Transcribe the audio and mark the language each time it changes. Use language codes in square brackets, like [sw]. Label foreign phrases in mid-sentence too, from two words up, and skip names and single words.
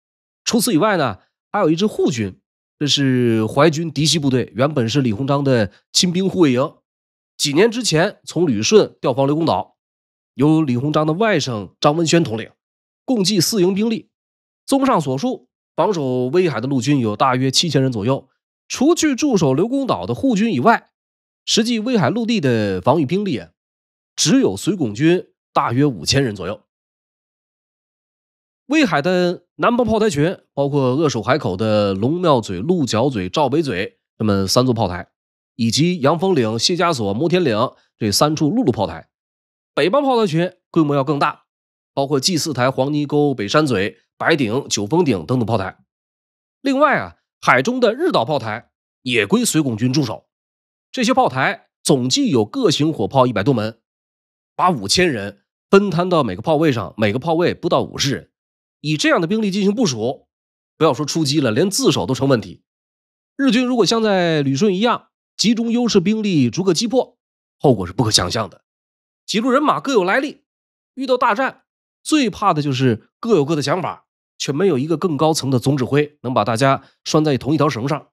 [zh] 除此以外呢，還有一支護軍，這是淮軍嫡系部隊，原本是李鴻章的親兵護衛營，幾年之前從旅順調防劉公島，由李鴻章的外甥張文宣統領，共計4營兵力。綜上所述，防守威海的陸軍有大約7000人左右，除去駐守劉公島的護軍以外，實際威海陸地的防禦兵力只有绥拱軍大約5000人左右。威海的南方炮台群包括扼守海口的龙廟嘴、鹿角嘴、趙北嘴这么3座炮台，以及陽峰嶺、謝家索、摩天嶺這3處陸路炮台。北方炮台群規模要更大，包括G4台黃泥溝、北山嘴、白頂、九峰頂等等炮台。另外啊，海中的日岛炮台也归绥拱军驻守。这些炮台总计有各型火炮100多门，把5000人分摊到每个炮位上，每个炮位不到50人。以这样的兵力进行部署，不要说出击了，连自守都成問題。日軍如果像在旅順一樣集中優勢兵力逐個擊破，後果是不可想象的。幾路人馬各有來歷，遇到大戰最怕的就是各有各的想法，卻沒有一個更高層的總指揮能把大家拴在同一條繩上。